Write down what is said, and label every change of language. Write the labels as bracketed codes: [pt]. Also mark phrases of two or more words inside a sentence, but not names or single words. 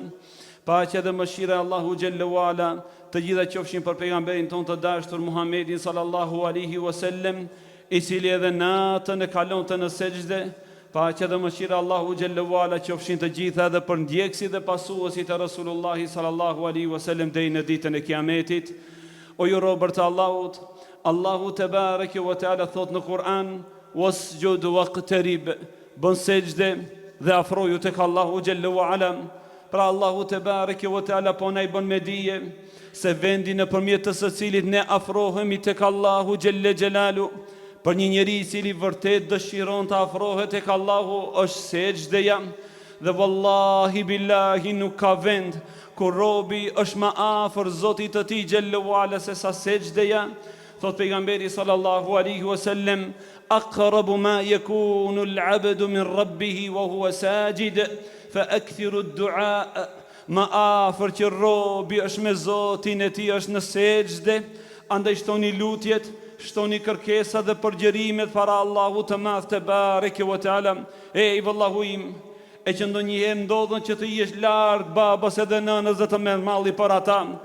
[sq] Paqja dhe mëshira e Allahu [ar] جل وعلا [sq] të gjitha qofshin për pejgamberin ton të dashur Muhammedin [ar] صلى الله عليه وسلم, [sq] i cili edhe natën e kalonte në sejdë. Paqja dhe mëshira Allahu [ar] جل وعلا [sq] qofshin të gjitha edhe për ndjekësit dhe pasuesit e Rasulullahi [ar] صلى الله عليه وسلم [sq] deri në ditën e Kiametit. O ju robër të Allahut, Allahu [ar] تبارك وتعالى [sq] thot në Kur'an: [ar] "واسجد واقترب", [sq] bën sejdë dhe afroju tek Allahu [ar] جل وعلا. [sq] Pra Allahu [ar] تبارك وتعالى [sq] po na i bën me dije se vendi nëpërmjet të së cilit ne afrohemi tek Allahu [ar] جل جلاله, [sq] për një njeri i cili vërtet dëshiron të afrohet tek Allahu, është sejdëja. Dhe [ar] والله بالله [sq] nuk ka vend kur robi është më afër Zotit të tij [ar] جل وعلا [sq] se sa sejdëja. Thot pejgamberi [ar] صلى الله عليه وسلم أقرب ما يكون العبد من ربه وهو ساجد فأكثروا الدعاء." [sq] Më afër që robi është me Zotin e tij është në sejdë, andaj shtoni lutjet, shtoni kërkesa dhe përgjërimet para Allahu të Madh [ar] تبارك وتعالى. [sq] Ej vallahu im, e që ndonjëherë ndodhen që të jesh larg babas edhe nënës dhe të merr malli për ata.